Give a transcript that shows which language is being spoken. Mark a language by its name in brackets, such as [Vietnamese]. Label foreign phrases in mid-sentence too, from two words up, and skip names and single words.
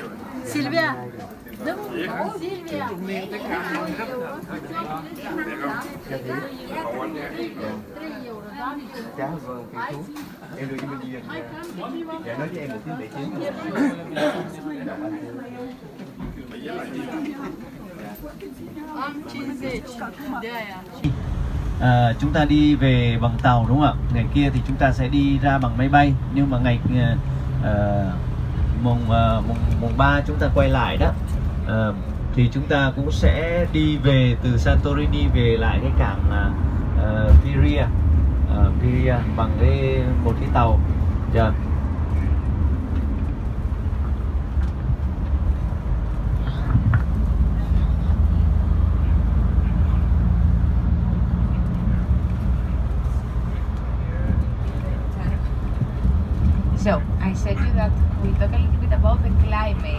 [Romanian] Silvia, dăm Silvia! 3 euro, da? [Vietnamese] Cháu vâng, cây thuốc. Em đưa cho bên Duyên. Dạ, nói cho em một tiếng để chiến. [Romanian] Am 50 de aia. [Vietnamese] Chúng ta đi về bằng tàu đúng không ạ? Ngày kia thì chúng ta sẽ đi ra bằng máy bay, nhưng mà ngày mùng 3 chúng ta quay lại đó, thì chúng ta cũng sẽ đi về từ Santorini về lại cái cảng Piria bằng một cái tàu. [English] Yeah. So, I said you that we talk a little bit about the climate.